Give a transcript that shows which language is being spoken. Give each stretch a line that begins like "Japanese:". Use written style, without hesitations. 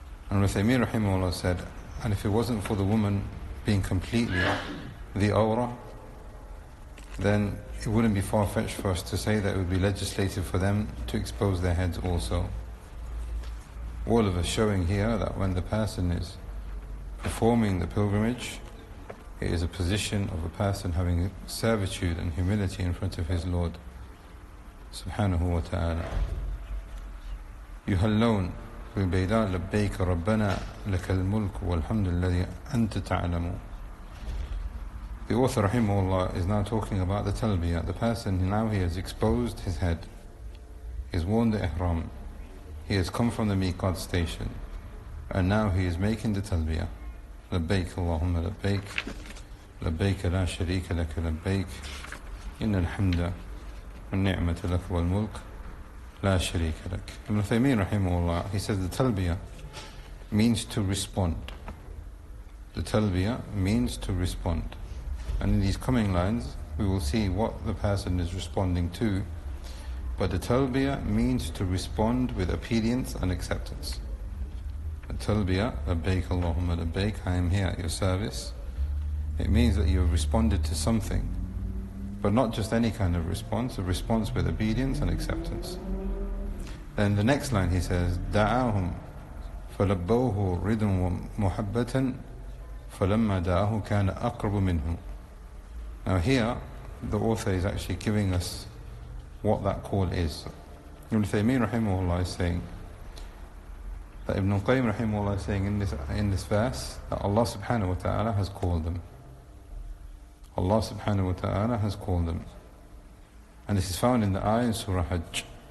English: And Uthaymeen rahimahullah said, and if it wasn't for the woman being completely the awrah, then it wouldn't be far-fetched for us to say that it would be legislated for them to expose their heads also. All of us showing here that when the person is performing the pilgrimage, it is a position of a person having servitude and humility in front of his Lord subhanahu wa ta'ala.
Arabic: يهلون بالبيداء لبيك ربنا لك الملك والحمد الذي أنت تعلم.
English: The author rahimahullah is now talking about the talbiyah. The person, now he has exposed his head, he has worn the ihram, he has come from the miqat station, and now he is making the talbiyah.
Arabic: لبيك اللهم لبيك لبيك لا شريك لك لبيك إن الحمد والنعمة لك والملك لا شريك لك.
English: Ibn Uthaymeen rahimahullah, he says the talbiyah means to respond. The talbiyah means to respond. And in these coming lines we will see what the person is responding to. But the talbiyah means to respond with obedience and acceptance. The talbiyah, labbaik Allahumma labbaik, I am here at your service. It means that you have responded to something, but not just any kind of response, a response with obedience and acceptance. Then the next line he says,
Arabic: دعاهم فلبوه رضا ومحبة فلما دعاه كان أقرب منه.
English: Now here, the author is actually giving us what that call is. Ibn Taymiyyah rahimahullah is saying that Ibn al-Qayyim rahimahullah is saying in this verse that Allah subhanahu wa ta'ala has called them. Allah subhanahu wa ta'ala has called them. And this is found in the ayah in Surah Hajj.